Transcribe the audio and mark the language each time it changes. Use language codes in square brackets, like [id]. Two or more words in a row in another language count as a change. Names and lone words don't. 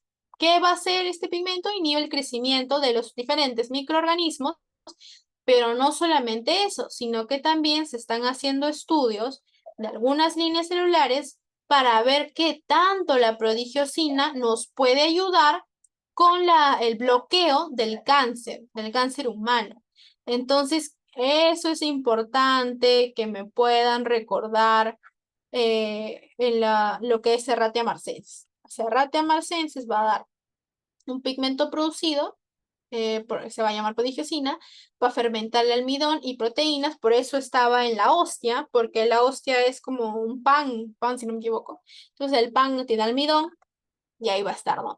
[es] ¿Qué va a hacer este pigmento? Inhibe el crecimiento de los diferentes microorganismos, pero no solamente eso, sino que también se están haciendo estudios de algunas líneas celulares para ver qué tanto la prodigiosina nos puede ayudar con el bloqueo del cáncer humano. Entonces, eso es importante que me puedan recordar en lo que es Serratia marcensis. Serratia marcensis va a dar un pigmento producido, se va a llamar prodigiosina, va a fermentar el almidón y proteínas, por eso estaba en la hostia, porque la hostia es como un pan si no me equivoco. Entonces el pan tiene almidón y ahí va a estar, ¿no?